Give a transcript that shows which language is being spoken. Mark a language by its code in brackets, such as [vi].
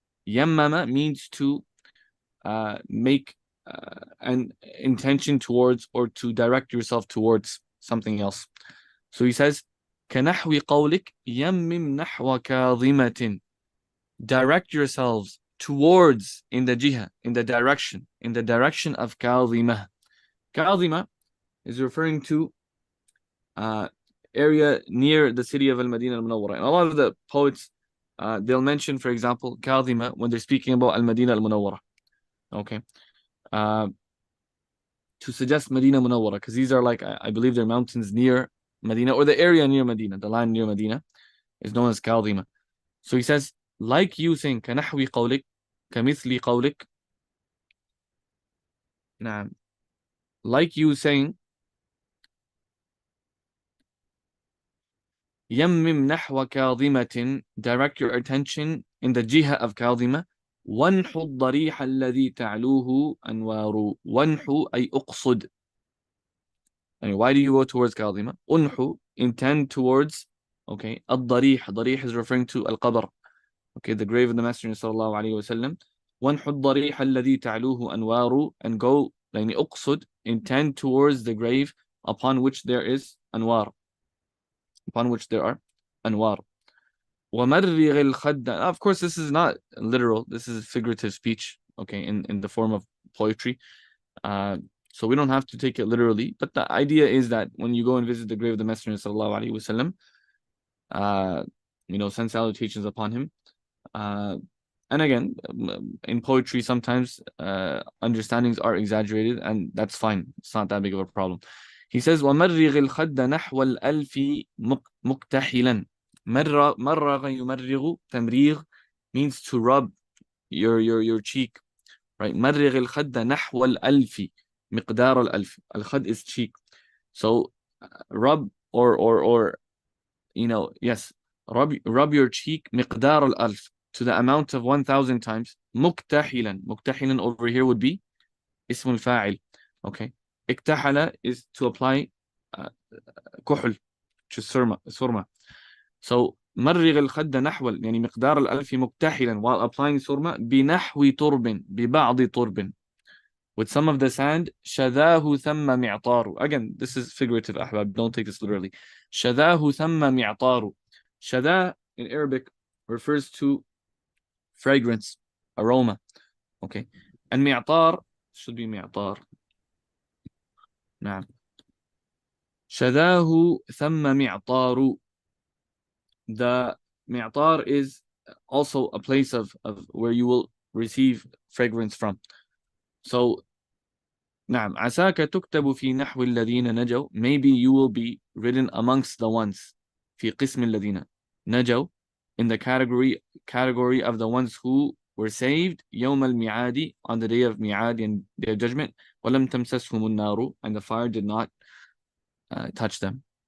[en] يمم means to make an intention towards or to direct yourself towards something else. So he says, [ar] كنحو قولك يمم نحو كاظمة. [en] Direct yourselves towards, in the jiha, in the direction of كاظمة. كاظمة is referring to area near the city of Al-Madinah Al-Munawwara. And a lot of the poets, they'll mention, for example, كاظمة when they're speaking about Al-Madinah Al-Munawwara. Okay. To suggest Medina Munawwara, because these are like, I believe they're mountains near Medina, or the area near Medina, the land near Medina is known as Kaldima. So he says, like you saying, [ar] كنحو قولك, كمثل قولك. نعم. [en] Like you saying, [ar] يمم نحو كاظمة, [en] direct your attention in the jiha of Kaldima. [ar] وانحو الضريح الذي تعلوه أنوار. وانحو أي أقصد. [en] And why do you go towards Kaldima? Unhu, intend towards, okay, الضريح. ضريح is referring to al-qabr. Okay, the grave of the Messenger sallallahu alayhi wasallam. [ar] وانحو الضريح الذي تعلوه أنوار, [en] and go, [ar] يعني أقصد, [en] intend towards the grave upon which there is anwar. Upon which there are anwar. [ar] ومرغ الخد. [en] Of course, this is not literal. This is figurative speech, okay, in the form of poetry. So we don't have to take it literally, but the idea is that when you go and visit the grave of the Messenger sallallahu alaihi wasallam, send salutations upon him. And again, in poetry, sometimes understandings are exaggerated, and that's fine. It's not that big of a problem. He says, [ar] وَمَرِّغِ الْخَدَّ نَحْوَ الْأَلْفِ مُقْتَحِلًا. مَرَّغَ يُمَرِّغُ. [en] تمريغ means to rub your cheek, right? [ar] مَرِّغِ الْخَدَّ نَحْوَ الْأَلْفِ. مقدار الألف. [en] Al-khad is cheek. So rub or yes, rub your cheek [ar] مقدار الألف, [en] to the amount of 1,000 times. [ar] مكتحلا. [en] مكتحلا over here would be اسم الفاعل. Okay. اكتحل is to apply كحل, which is surma. [ar] So مرغ الخد نحو, يعني مقدار الألف مكتحلا, [en] while applying surma [ar] بنحو ترب, ببعض ترب, [en] with some of the sand. [ar] شذاه ثم معطار. [en] Again, this is figurative, ahbab. Don't take this literally. [ar] شذاه ثم معطار. [en] Shada in Arabic refers to fragrance, aroma. Okay. And mi'tar should be mi'tar. نعم. [ar] شذاه ثم معطار. [en] The mi'tar is also a place of where you will receive fragrance from. So نعم. [ar] عساك تكتب في نحو الذين نجوا. [en] Maybe you will be written amongst the ones. [ar] في قسم الذين نجوا, [en] in the category of the ones who were saved. [ar] يوم الميعاد, [en] on the day of mi'ad, and day of judgment. [ar] ولم تمسسهم النار, [en] and the fire did not touch them.